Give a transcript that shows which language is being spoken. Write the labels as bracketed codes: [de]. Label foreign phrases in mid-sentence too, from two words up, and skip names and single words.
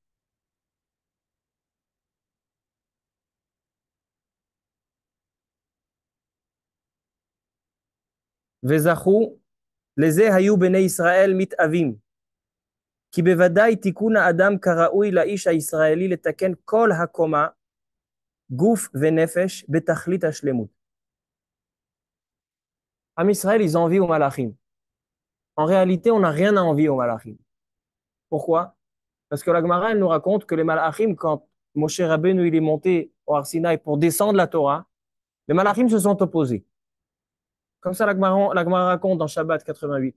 [he] Vezachu, לזה היו בני ישראל מתאווים. כי בוודאי תיקון האדם כראוי לאיש הישראלי לתקן כל הקומה, גוף ונפש, בתכלית השלמות. עם ישראל, [fr] ils envient aux malachim. En réalité, on n'a rien à envier aux malachim. Pourquoi? Parce que la Gemara, elle nous raconte que les malachim, quand Moshe Rabbeinu il est monté au Har Sinaï pour descendre la Torah, les malachim se sont opposés. Comme ça, la Gemara raconte dans Shabbat 88.